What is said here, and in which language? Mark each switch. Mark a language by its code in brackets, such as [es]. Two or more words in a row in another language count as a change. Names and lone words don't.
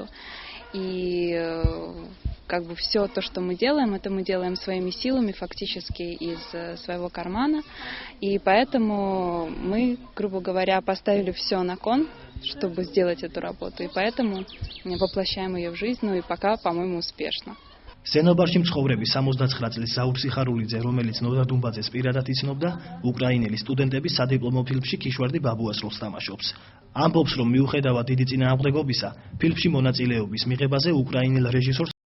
[ru] И как бы все то, что мы делаем, это мы делаем своими силами, фактически из своего кармана. И поэтому мы, грубо говоря, поставили все на кон, чтобы сделать эту работу. И поэтому воплощаем ее в жизнь, ну и пока, по-моему, успешно. [ka] ზენობარში მცხოვრები 79 წლის ზაურ სიხარულიძე, რომელიც ნოდარ დუმბაძეს პირადად იცნობდა, უკრაინელი სტუდენტების სადიპლომო ფილმში ქიშვარდი ბაბუას როლს თამაშობს. ამბობს, რომ მიუხედავად დიდი წინააღმდეგობისა, ფილმში მონაწილეობის მიღებაზე უკრაინელ რეჟისორს